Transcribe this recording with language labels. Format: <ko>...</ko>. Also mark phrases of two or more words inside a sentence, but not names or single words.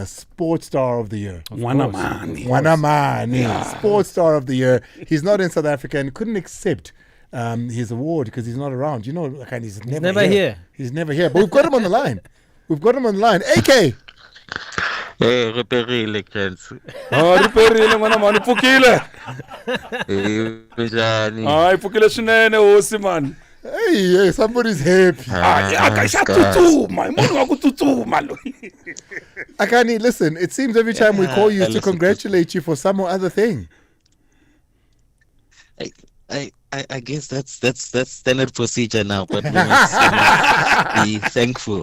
<en>Sports Star of the Year. Wanamani. Yeah. Sports Star of the Year. He's not in South Africa and couldn't accept his award because he's not around. You know, Akani's never here. He's never here. But we've got him on the line. AK. Hey, riperile kids.</en> <ts>Riperile mani pukile.</ts> <en>Hey,</en> <ts>pukile swinene hosi man.</ts> <en>Hey, somebody's happy. Akani, listen, it seems every time we call you to congratulate you for some or other thing. I guess that's standard procedure now, but we must be thankful.</en>